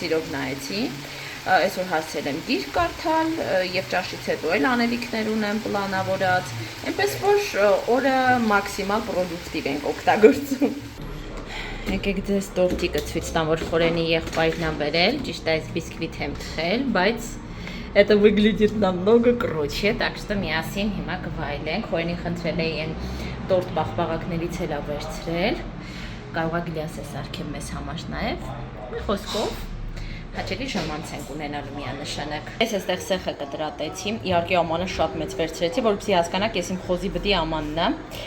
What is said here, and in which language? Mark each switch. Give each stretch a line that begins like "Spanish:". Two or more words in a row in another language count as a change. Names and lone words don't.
Armenian: սիրով նայեցի, այսօր հասել եմ գիրք կարդալ եւ ճաշից հետո էլ անելիքներ ունեմ պլանավորած, այնպես որ օրը մաքսիմալ պրոդուկտիվ ենք օգտագործում։ Եկեք ձեզ տորտիկը ցույց տամ, որ խորենի եղբայրն ա բերել, ճիշտ այս բիսկվիթ եմ թխել, բայց
Russian: это выглядит намного круче, так что
Armenian: միասին հիմա կվայելենք, խորենի խնդրել էի այն տորտ պաղպաղակներից էլ ա վերցրել, կարող ա գլյաս է սարքեմ մեզ համար նաև, մի խոսքով հաճելի ժամանց ենք ունենալու միանշանակ։ Ես այստեղ սեխը կտրատեցի, իհարկե ամանը շատ մեծ վերցրեցի, որպեսզի հասկանաք, ես իմ խոզի բդի ամանն է,